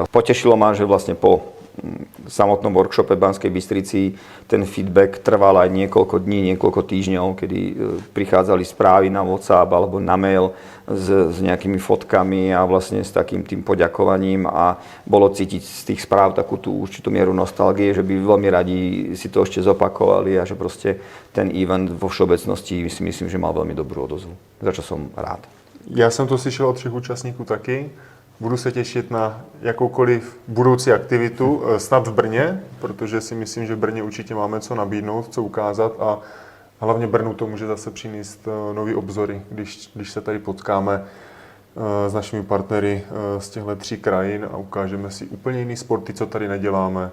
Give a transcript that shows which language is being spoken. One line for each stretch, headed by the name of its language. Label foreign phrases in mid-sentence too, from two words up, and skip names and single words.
Slovak: Potešilo ma, že vlastne po samotnom workshope v Banskej Bystrici ten feedback trval aj niekoľko dní, niekoľko týždňov, kedy prichádzali správy na WhatsApp alebo na mail s nejakými fotkami a vlastne s takým tým poďakovaním a bolo cítiť z tých správ takú tú určitú mieru nostalgie, že by veľmi radi si to ešte zopakovali a že proste ten event vo všeobecnosti si myslím, že mal veľmi dobrú odozvu, za čo som rád.
Czech: Já jsem to slyšel od 3 účastníků taky. Budu se těšit na jakoukoliv budoucí aktivitu, snad v Brně, protože si myslím, že v Brně určitě máme co nabídnout, co ukázat a hlavně Brnu to může zase přinést nový obzory, když se tady potkáme s našimi partnery z těchto 3 krajin a ukážeme si úplně jiný sporty, co tady neděláme.